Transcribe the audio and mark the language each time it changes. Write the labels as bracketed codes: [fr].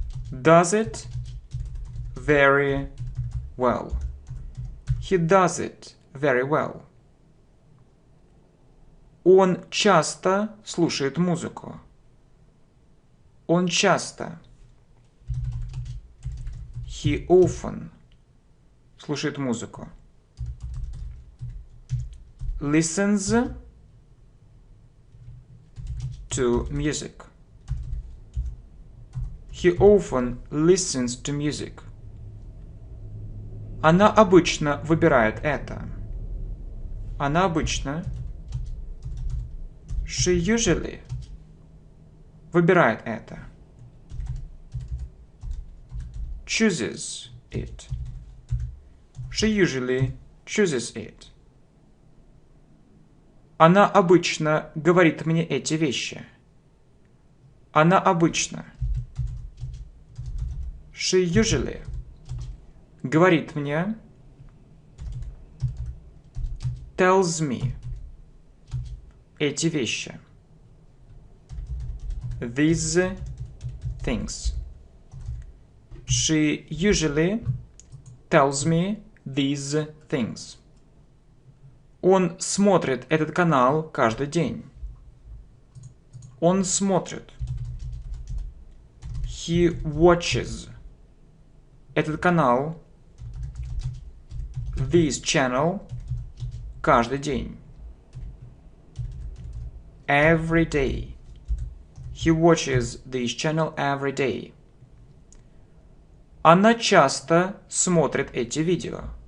[en] Does it very well. He does it very well. [ru] Он часто слушает музыку. Он часто. [en] He often [ru] слушает музыку. [en] Listens to music. He often listens to music. [ru] Она обычно выбирает это. Она обычно. [en] She usually [ru] выбирает это. [en] Chooses it. She usually chooses it. [ru] Она обычно говорит мне эти вещи. Она обычно. [en] She usually [ru] говорит мне. [en] Tells me [ru] эти вещи. [en] These things. She usually tells me these things. [ru] Он смотрит этот канал каждый день. Он смотрит. [en] He watches [ru] этот канал. [en] This channel [ru] каждый день. [en] Every day. He watches this channel every day. [ru] Она часто смотрит эти видео.